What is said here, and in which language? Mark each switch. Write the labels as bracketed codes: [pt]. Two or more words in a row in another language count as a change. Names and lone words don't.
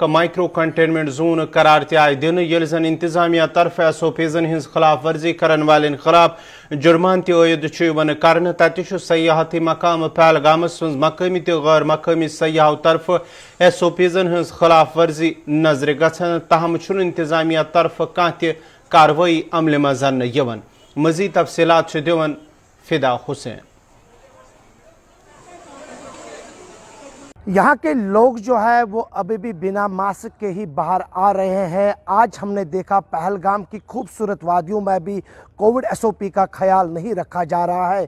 [ks] مائکرو کنٹینمنٹ زون قرار تہ آئی دن یل زن انتظامیہ طرف SOPزن ہز خلاف ورزی کرن والن خلاف جرمان تہ عائد کرنے تتہ سیاحتی مقام پہلگامس مز مقامی تہ غیر مقامی سیاحو طرف SOPزن ہز خلاف ورزی نظر گژھان تاہم چھن انتظامیہ طرف کانٛہہ تہ کاروٲیی عملہِ منٛز اننہٕ یوان. مزید تفصیلات چھ دِوان فدا حسین. [ur] یہاں کے لوگ جو ہے وہ ابھی بھی بنا ماسک کے ہی باہر آ رہے ہیں. آج ہم نے دیکھا پہلگام کی خوبصورت وادیوں میں بھی کووڈ SOP کا خیال نہیں رکھا جا رہا ہے.